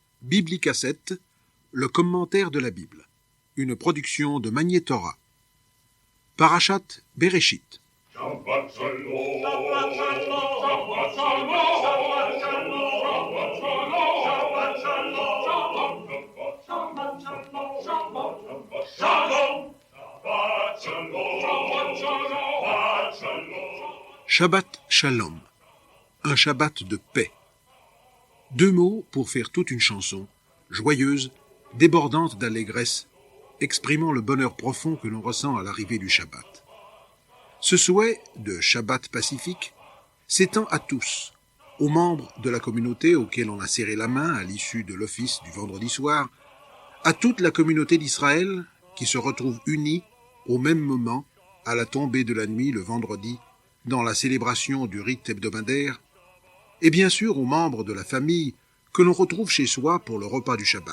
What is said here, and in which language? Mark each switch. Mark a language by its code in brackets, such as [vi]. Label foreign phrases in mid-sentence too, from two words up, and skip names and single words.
[fr] Biblicassette, le commentaire de la Bible, une production de Magnétora. Parashat Bereshit. [he] שבת שלום. שבת שלום. שבת שלום. שבת שלום. שבת שלום. שבת שלום. שבת שלום. שבת שלום. שבת שלום, [fr] un Shabbat de paix. Deux mots pour faire toute une chanson, joyeuse, débordante d'allégresse, exprimant le bonheur profond que l'on ressent à l'arrivée du Shabbat. Ce souhait de Shabbat pacifique s'étend à tous, aux membres de la communauté auxquels on a serré la main à l'issue de l'office du vendredi soir, à toute la communauté d'Israël qui se retrouve unie au même moment à la tombée de la nuit le vendredi dans la célébration du rite hebdomadaire, et bien sûr aux membres de la famille que l'on retrouve chez soi pour le repas du Shabbat.